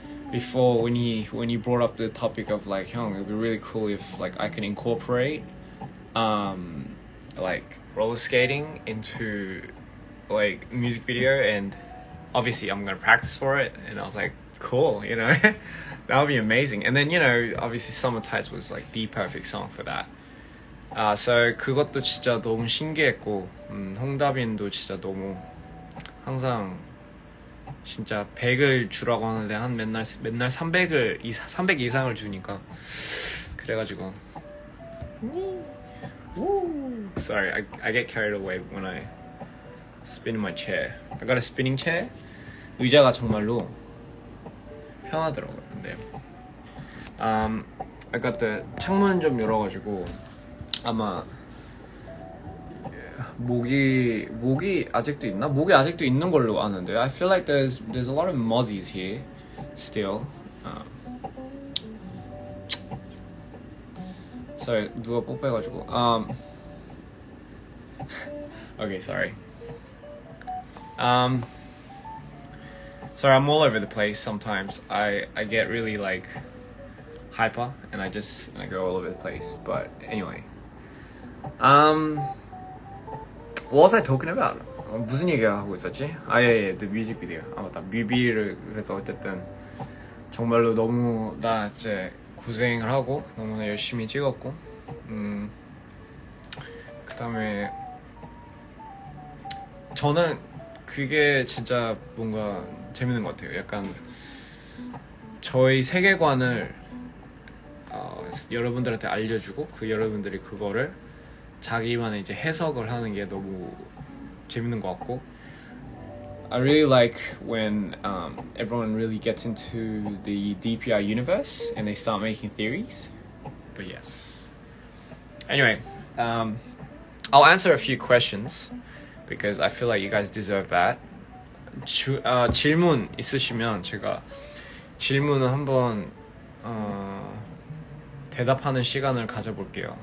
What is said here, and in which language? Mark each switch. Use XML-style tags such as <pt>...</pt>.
<en>before when he brought up the topic of like, 형, it'd be really cool if like I can incorporate like roller skating into like music video, and obviously I'm gonna practice for it. And I was like, cool, you know. That would be amazing. And then, you know, obviously Summer Tides was like the perfect song for that.</en> <ko>So 그것도 진짜 너무 신기했고, 홍다빈도 진짜 너무 항상 진짜 100을 주라고 하는데 한 맨날 300 이상을 주니까 그래가지고</ko> <en>sorry, I get carried away when I spin in my chair. I got a spinning chair.</en> <ko>의자가 정말로 편하더라고요. 근데</ko> <en>I got the</en> <ko>창문 좀 열어가지고 아마 모기 아직도 있나? 모기 아직도 있는 걸로 아는데</ko> <en>I feel like there's a lot of mozzies here still. Sorry,</en> <ko>누가 뽀뽀해가지고</ko> <en>Okay, sorry. Sorry, I'm all over the place sometimes. I get really like hyper and I go all over the place. But anyway, what was I talking about?</en> <ko>무슨 얘기하고 있었지? 예,</ko> <en>the music video.</en> <ko>맞다. 뮤비를 그래서 어쨌든 정말로 너무 나 이제 고생을 하고 너무나 열심히 찍었고, 그다음에 저는 그게 진짜 뭔가 재밌는 것 같아요. 약간 저희 세계관을 여러분들한테 알려주고 그 여러분들이 그거를 자기만의 이제 해석을 하는 게 너무 재밌는 것 같고,</ko> <en>I really like when everyone really gets into the DPI universe and they start making theories. But yes. Anyway, I'll answer a few questions because I feel like you guys deserve that.</en> <ko>질문 있으시면 제가 질문을 한번 대답하는 시간을 가져볼게요.</ko>